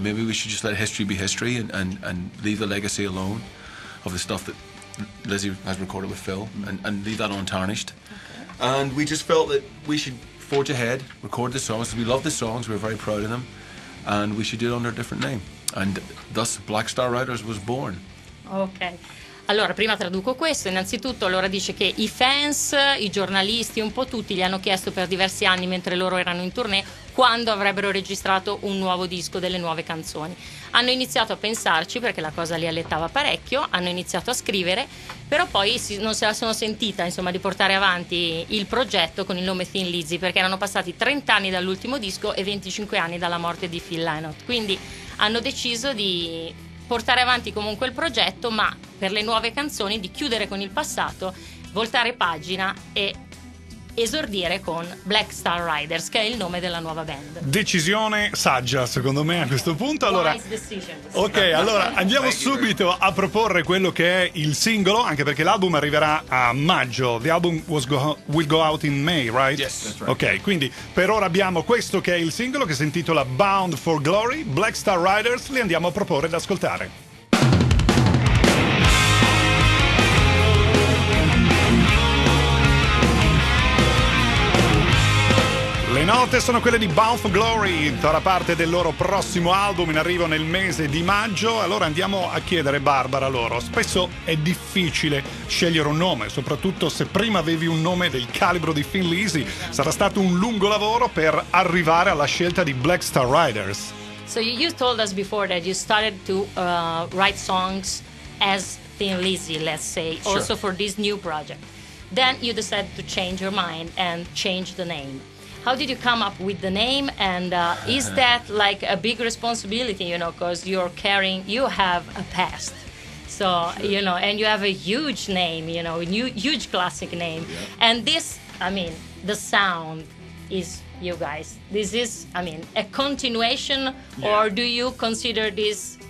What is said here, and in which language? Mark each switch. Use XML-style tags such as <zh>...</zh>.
<en>Maybe we should just let history be history and leave the legacy alone of the stuff that Lizzy has recorded with Phil and leave that untarnished. And we just felt that we should forge ahead, record the songs. We love the songs, we're very proud of them, and we should do it under a different name. And thus Black Star Riders was born. Ok.</en> <it>Allora, prima traduco questo. Innanzitutto Laura dice che i fans, i giornalisti, un po' tutti gli hanno chiesto per diversi anni, mentre loro erano in tournée, quando avrebbero registrato un nuovo disco, delle nuove canzoni. Hanno iniziato a pensarci perché la cosa li allettava parecchio, hanno iniziato a scrivere, però poi non se la sono sentita, insomma, di portare avanti il progetto con il nome Thin Lizzy, perché erano passati 30 anni dall'ultimo disco e 25 anni dalla morte di Phil Lynott. Quindi hanno deciso di portare avanti comunque il progetto, ma per le nuove canzoni di chiudere con il passato, voltare pagina e esordire con Black Star Riders, che è il nome della nuova band. Decisione saggia, secondo me, a questo punto. Allora,</it> <en>Wise decision.</en> <it>ok, allora andiamo subito a proporre quello che è il singolo, anche perché l'album arriverà a maggio.</it> <en>The album will go out in May, right? Yes, that's right.</en> <it>Ok, quindi per ora abbiamo questo che è il singolo, che si intitola Bound for Glory, Black Star Riders. Li andiamo a proporre ed ascoltare. Le note sono quelle di Bound for Glory, farà parte del loro prossimo album in arrivo nel mese di maggio. Allora andiamo a chiedere, Barbara, loro. Spesso è difficile scegliere un nome, soprattutto se prima avevi un nome del calibro di Thin Lizzy. Sarà stato un lungo lavoro per arrivare alla scelta di Black Star Riders.</it> <en>So you told us before that you started to write songs as Thin Lizzy, let's say, Sure. also for this new project. Then you decided to change your mind and change the name. How did you come up with the name, and is that like a big responsibility, you know, because you have a past, so, you know, and you have a huge name, you know, huge classic name, and this, I mean, the sound is you guys. This is, I mean, a continuation, or do you consider this</en>